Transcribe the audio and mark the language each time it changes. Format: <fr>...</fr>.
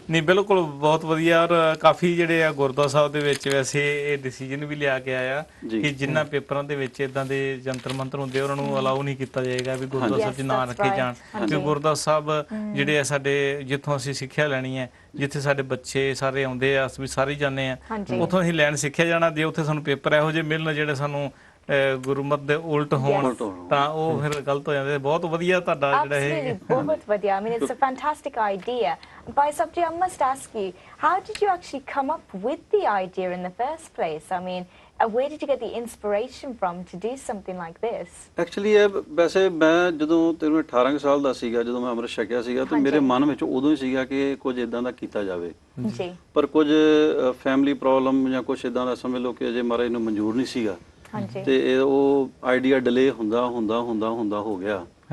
<pa>ਨਹੀਂ, ਬਿਲਕੁਲ ਬਹੁਤ ਵਧੀਆ। ਔਰ ਕਾਫੀ ਜਿਹੜੇ ਆ ਗੁਰਦੁਆਰਾ ਸਾਹਿਬ ਦੇ ਵਿੱਚ ਵੈਸੇ ਇਹ ਡਿਸੀਜਨ ਵੀ ਲਿਆ ਕੇ ਆਇਆ ਕਿ ਜਿਨ੍ਹਾਂ ਪੇਪਰਾਂ ਦੇ ਵਿੱਚ ਇਦਾਂ ਦੇ ਜੰਤਰ ਮੰਤਰ ਹੁੰਦੇ ਉਹਨਾਂ ਨੂੰ ਅਲਾਉ ਨਹੀਂ ਕੀਤਾ ਜਾਏਗਾ ਵੀ ਗੁਰਦੁਆਰਾ ਸਾਹਿਬ 'ਚ ਨਾ ਰੱਖੇ ਜਾਣ। ਕਿ ਗੁਰਦੁਆਰਾ ਸਾਹਿਬ ਜਿਹੜੇ ਆ ਸਾਡੇ, ਜਿੱਥੋਂ ਅਸੀਂ ਸਿੱਖਿਆ ਲੈਣੀ ਹੈ, ਜਿੱਥੇ ਸਾਡੇ ਬੱਚੇ ਸਾਰੇ ਆਉਂਦੇ ਆ, ਅਸੀਂ ਵੀ ਸਾਰੇ ਜਾਂਦੇ ਆ, ਉੱਥੋਂ ਅਸੀਂ ਲੈਣ ਸਿੱਖਿਆ ਜਾਣਾ। ਜੇ ਉੱਥੇ ਸਾਨੂੰ ਪੇਪਰ ਇਹੋ ਜਿਹੇ ਮਿਲਣ ਜਿਹੜੇ ਸਾਨੂੰ ਗੁਰਮਤ ਦੇ ਉਲਟ ਹੋਣ ਤਾਂ ਉਹ ਫਿਰ ਗਲਤ ਹੋ ਜਾਂਦੇ। ਬਹੁਤ ਵਧੀਆ ਤੁਹਾਡਾ ਜਿਹੜਾ ਇਹ ਬਹੁਤ ਵਧੀਆ।</pa> <en>I mean, it's a fantastic idea. Bhai Sabji, I must ask you, how did you actually come up with the idea in the first place? I mean, where did you get the inspiration from to do something like this? Actually,</en> <pa>ਵੈਸੇ ਮੈਂ ਜਦੋਂ 18 ਸਾਲ ਦਾ ਸੀਗਾ, ਜਦੋਂ ਮੈਂ ਅੰਮ੍ਰਿਤ ਛਕਿਆ ਸੀਗਾ, ਤਾਂ ਮੇਰੇ ਮਨ ਵਿੱਚ ਉਦੋਂ ਹੀ ਸੀਗਾ ਕਿ ਕੁਝ ਇਦਾਂ ਦਾ ਕੀਤਾ ਜਾਵੇ ਜੀ। ਪਰ ਕੁਝ ਫੈਮਿਲੀ ਪ੍ਰੋਬਲਮ ਜਾਂ ਕੁਝ ਇਦਾਂ ਦਾ ਸਮਝ ਲਓ ਕਿ ਅਜੇ ਮਹਾਰਾਜ ਨੂੰ ਮਨਜ਼ੂਰ ਨਹੀਂ ਸੀਗਾ ਤੇ ਉਹ ਆਈਡੀਆ ਡਿਲੇ ਹੁੰਦਾ ਹੋ ਗਿਆ।</pa>